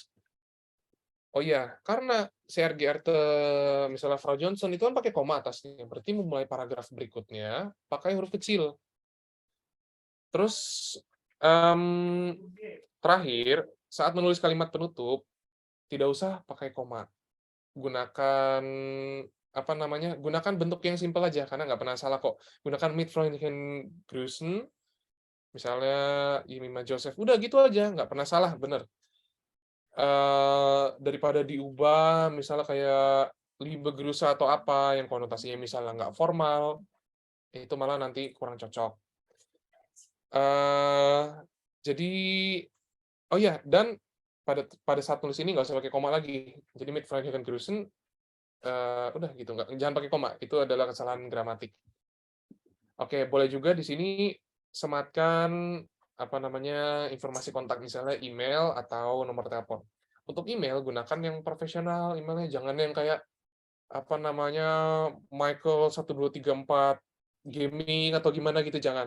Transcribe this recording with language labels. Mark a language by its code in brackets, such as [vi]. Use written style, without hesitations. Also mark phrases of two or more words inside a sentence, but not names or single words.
[id] Oh iya, karena CRGRT misalnya Frau Johnson itu kan pakai koma atasnya, berarti memulai paragraf berikutnya pakai huruf kecil. Terus, mmm, terakhir, saat menulis kalimat penutup, tidak usah pakai koma. Gunakan, apa namanya, gunakan bentuk yang simpel aja, karena nggak pernah salah kok. [de] Gunakan mit Freundlichen grüßen, [id] misalnya Yemima Joseph, udah gitu aja, nggak pernah salah, bener. Daripada diubah, misalnya kayak [de] liebe Grüße [id] atau apa, yang konotasinya misalnya nggak formal, itu malah nanti kurang cocok. Eee, jadi oh iya, dan pada saat tulis ini nggak usah pakai koma lagi. [de] Jadi mit Freundlichen grüßen, [id] udah gitu, jangan pakai koma, itu adalah kesalahan gramatik. Oke, boleh juga di sini sematkan, apa namanya, informasi kontak, misalnya email atau nomor telepon. Untuk email, gunakan yang profesional emailnya, jangan yang kayak, apa namanya, Michael1234 gaming atau gimana gitu, jangan.